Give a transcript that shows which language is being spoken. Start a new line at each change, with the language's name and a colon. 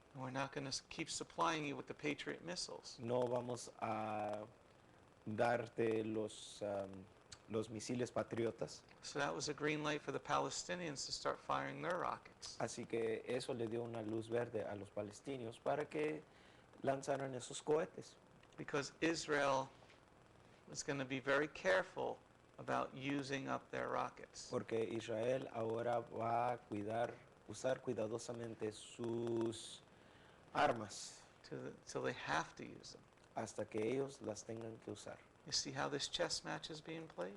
English: We're not going to keep supplying you with the Patriot missiles.
Spanish: No vamos a darte los misiles patriotas.
English: So that was a green light for the Palestinians to start firing their rockets.
Spanish: Así que eso le dio una luz verde a los palestinos para que lanzaran esos cohetes.
English: Because Israel is going to be very careful about using up their rockets.
Spanish: Porque Israel ahora va a usar cuidadosamente sus armas
English: Till they have to use them.
Spanish: hasta que ellos las tengan que usar.
English: You see how this chess match is being played?